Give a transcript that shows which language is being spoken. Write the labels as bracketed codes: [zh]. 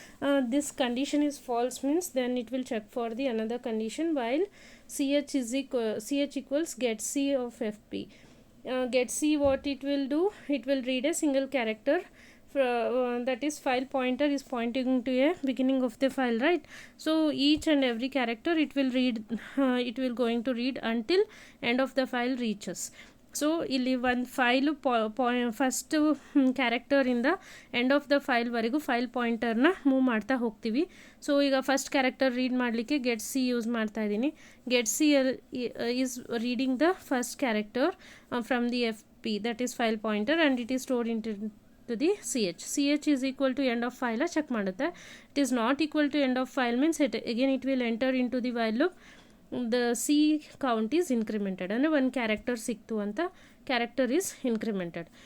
[en] This condition is false means then it will check for the another condition while ch equals get c of fp. Get c, what it will do, it will read a single character, that is file pointer is pointing to a beginning of the file, right? So each and every character it will read, it will going to read until end of the file reaches. [kn] So ಇಲ್ಲಿ ಒಂದು file first ಕ್ಯಾರೆಕ್ಟರಿಂದ end of the ಫೈಲ್ವರೆಗೂ file ಪಾಯಿಂಟರ್ನ move ಮಾಡ್ತಾ ಹೋಗ್ತೀವಿ. So ಈಗ first character read ಮಾಡಲಿಕ್ಕೆ get C use ಮಾಡ್ತಾ ಇದ್ದೀನಿ. [en] Get C is reading the first character from the F P, that is file pointer, and it is stored into the C H is equal to end of file check ಮಾಡುತ್ತೆ. It is not equal to end of file means it will enter into the while loop. The c count is incremented, and one character [kn] siktu anta [en] character is incremented.